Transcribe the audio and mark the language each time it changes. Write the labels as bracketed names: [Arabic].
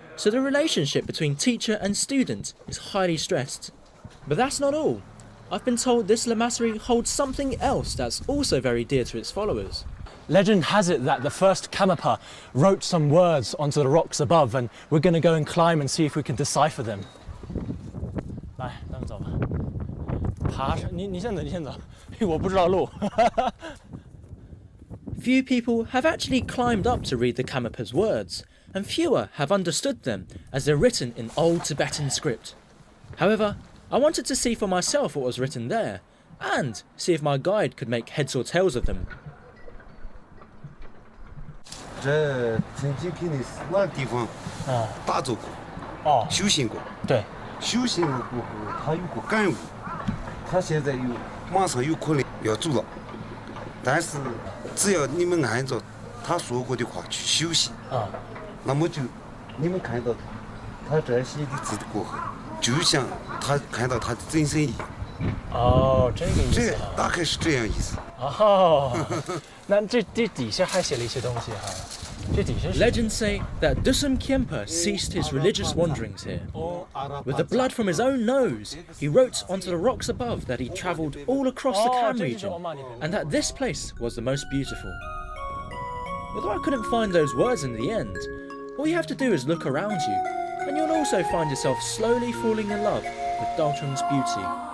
[English] so the relationship between teacher and student is highly stressed. But that's not all. I've been told this lamassery holds something else that's also very dear to its followers. Legend has it that the first Karmapa wrote some words onto the rocks above, and we're going to go and climb and see if we can decipher them. [Chinese] 来，咱们走吧。爬上，你先走，你先走，因为我不知道路。 [English] Few people have actually climbed up to read the Karmapa's words, and fewer have understood them as they're written in old Tibetan script. However, I wanted to see for myself what was written there, and see if my guide could make heads or tails of them. [Chinese] 这曾经肯定是那个地方打坐过，修行过。对，修行了过后，他有过感悟，他现在马上有可能要走了，但是只要你们按照他说过的话去修行，那么就你们看到他这写的字过后，就像他看到他的真身一样。哦，这个意思。这大概是这样意思。哦，那这底下还写了一些东西哈。这底下是 [English] Legends say that Dusum Khyentse ceased his religious wanderings here. With the blood from his own nose, he wrote onto the rocks above that he travelled all across the Kham region, and that this place was the most beautiful. Although I couldn't find those words in the end, all you have to do is look around you, and you'll also find yourself slowly falling in love with Dalton's beauty.